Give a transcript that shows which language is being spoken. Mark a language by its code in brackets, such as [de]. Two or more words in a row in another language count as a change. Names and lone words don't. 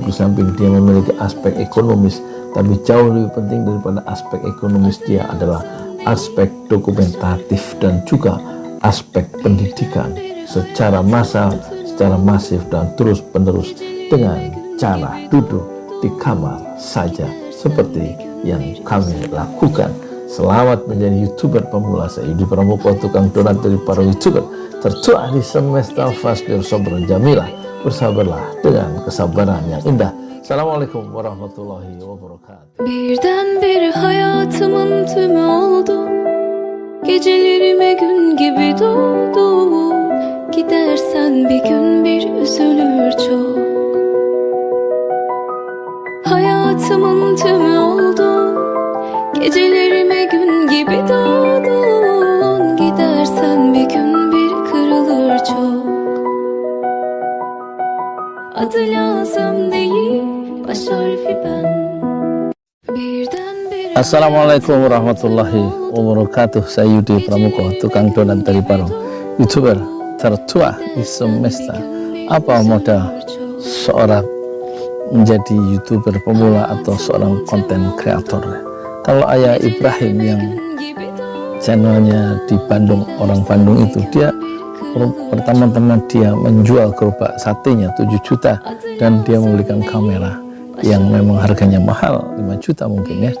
[id] Di samping dia memiliki aspek ekonomis, tapi jauh lebih penting daripada aspek ekonomis dia adalah aspek dokumentatif dan juga aspek pendidikan secara massal, secara masif dan terus penerus dengan cara duduk di kamar saja seperti yang kami lakukan. Selamat menjadi YouTuber pemula. Saya Yudi Pramuko, tukang donat dari para YouTuber tertua di semesta. [ar] فاصبر صبرا جميلا, [id] bersabarlah dengan kesabaran yang indah. [ar] السلام عليكم ورحمة الله وبركاته. [tr] birdenbire hayatımın tümü oldu. Gecelerime gün gibi doğdu. Gidersen bir gün bir üzülür çok. Hayatımın tümü oldu. Gecelerime gün gibi doğdun. Gidersen bir gün bir kırılır çok. Adı lazım değil, baş harfi ben. Bir [ar] السلام عليكم ورحمة الله وبركاته. [id] Saya Yudi Pramuko, tukang donat dari Parung, YouTuber tertua di semesta. Apa modal seorang menjadi YouTuber pemula atau seorang konten kreator? Kalau Ayah Ibrahim yang channelnya di Bandung, orang Bandung itu, dia pertama-tama dia menjual gerobak satenya 7 juta dan dia membelikan kamera yang memang harganya mahal, 5 juta mungkin ya.